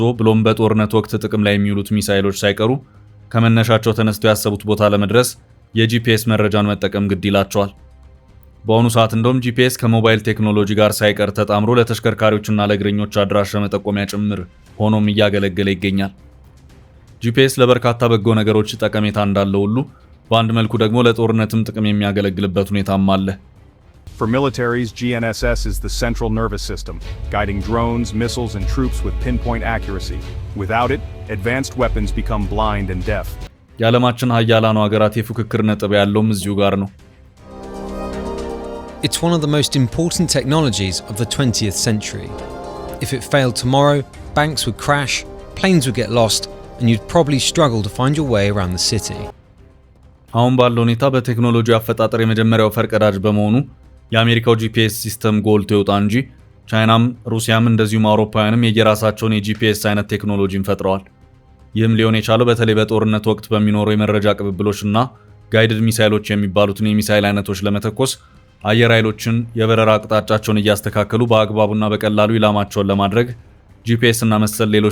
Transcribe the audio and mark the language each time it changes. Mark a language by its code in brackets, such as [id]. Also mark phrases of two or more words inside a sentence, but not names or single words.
[am] ብሎም በጦርነት ወቅት ጥቅም ላይ የሚውሉት ሚሳኤሎች ሳይቀሩ ከመነሻቸው ተነስተው ያሰቡት ቦታ ለመድረስ የጂፒኤስ መረጃን መጠቀም ግድ ይላቸዋል። በአሁኑ ሰዓት እንደውም ጂፒኤስ ከሞባይል ቴክኖሎጂ ጋር ሳይቀር ተጣምሮ ለተሽከርካሪዎችና ለእግረኞች አድራሻ መጠቆሚያ ጭምር ሆኖም እያገለገለ ይገኛል። ጂፒኤስ ለበርካታ በጎ ነገሮች ጠቀሜታ እንዳለው ሁሉ በአንድ መልኩ ደግሞ ለጦርነትም ጥቅም የሚያገለግልበት ሁኔታም አለ። [en] For militaries, GNSS is the central nervous system, guiding drones, missiles, and troops with pinpoint accuracy. Without it, advanced weapons become blind and deaf. [am] የዓለማችን ሀያላኑ ሀገራት የፉክክር ነጥብ ያለውም እዚሁ ጋር ነው። [en] It's one of the most important technologies of the 20th century. If it failed tomorrow, banks would crash, planes would get lost, and you'd probably struggle to find your way around the city. [am] አሁን ባለው ሁኔታ በቴክኖሎጂ አፈጣጠር የመጀመሪያው ፈርቀዳጅ በመሆኑ የአሜሪካው GPS ሲስተም ጎልቶ ይወጣ እንጂ ቻይናም ሩሲያም እንደዚሁም አውሮፓውያንም የየራሳቸውን የጂፒኤስ አይነት ቴክኖሎጂን ፈጥረዋል። ይህም ሊሆን የቻለው በተለይ በጦርነት ወቅት በሚኖሩ የመረጃ ቅብብሎችና [en] guided missiles [am] የሚባሉትን የሚሳይል አይነቶች ለመተኮስ አየር ኃይሎችን የበረራ አቅጣጫቸውን እያስተካከሉ በአግባቡና በቀላሉ ኢላማቸውን ለማድረግ GPS እና መሰል ሌሎች